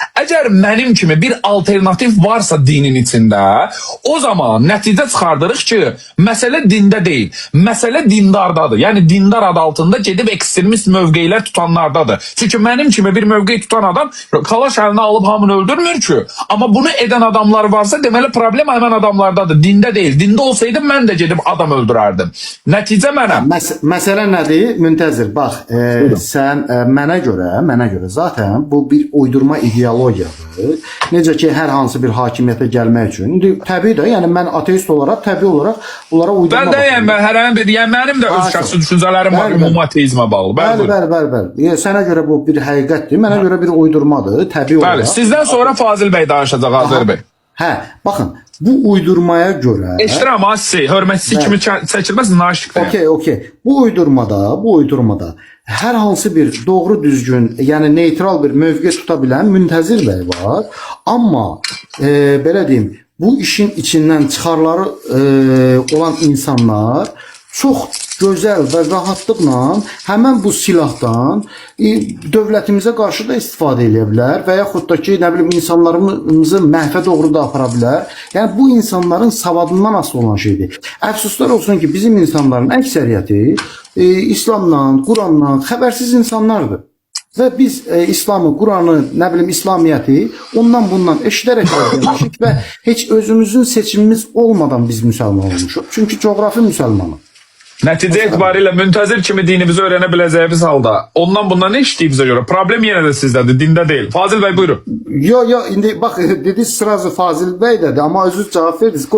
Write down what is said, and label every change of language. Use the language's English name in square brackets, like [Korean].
[Azerbaijani] Əgər mənim kimi bir alternativ varsa dinin içində, o zaman nəticə çıxardırıq ki, məsələ dində deyil, məsələ dindardadır. Yəni dindar adı altında gedib ekstremist mövqeylər tutanlardadır. Çünki mənim kimi bir mövqey tutan adam kalaş əlinə alıb hamını öldürmür ki. Amma bunu edən adamlar varsa, deməli problem hemen adamlardadır. [Turkish] Dinde değil. Dinde olsaydım ben de [Azerbaijani] gedib adam öldürərdim. Nəticə mənəm. Məsələ nədir? Müntəzir, bax, sən mənə görə zaten bu bir uydurma ideologiyadır. Necə ki, hər hansı bir hakimiyyətə gəlmək üçün. İndi təbii də, yəni mən ateist olaraq, təbii olaraq bunlara uydurma Ben deyəm, mənim də öz şəxsi düşüncələrim var, ümumi ateizmə bağlı. Bəli. Sənə görə bu bir həqiqətdir, mənə görə bir uydurmadır, təbii olaraq. Bəli, sizdən sonra Fazil bəy danışacaq, Azər bəy. Hə, baxın, bu uydurmaya görə... Eştirəm, hörmətçisi kimi çəkilməz, naşıqdır. Okey. Bu uydurmada hər hansı bir doğru düzgün, yəni neytral bir mövqe tuta bilən Müntəzir bəy var. Amma, belə deyim, bu işin içindən çıxarları olan insanlar çox gözəl və rahatlıqla həmən bu silahdan dövlətimizə qarşı da istifadə edə bilər və yaxud da ki, nə bilim, insanlarımızı məhvə doğru da apara bilər. Yəni bu insanların savadından asılı olan şeydir. Əfsuslar olsun ki, bizim insanların əksəriyyəti İslamdan, Qurandan xəbərsiz insanlardır. Və biz İslamı, Quranı, nə bilim, İslamiyyəti ondan bundan eşidərək öyrənmişik və heç özümüzün seçimimiz olmadan biz müsəlman olmuşuq. Çünki coğrafi müsəlmanıq. Nəticə etibarilə müntəzir kimi dinimizi öyrənə biləcəyimiz halda ondan bundan ne işləyibizə görə problem yenə də sizdədir, dində deyil. Fazil bəy buyurun. [Turkish] Yo indi bak dediniz sırası Fazil Bey dedi ama özünüz cevap verdiniz.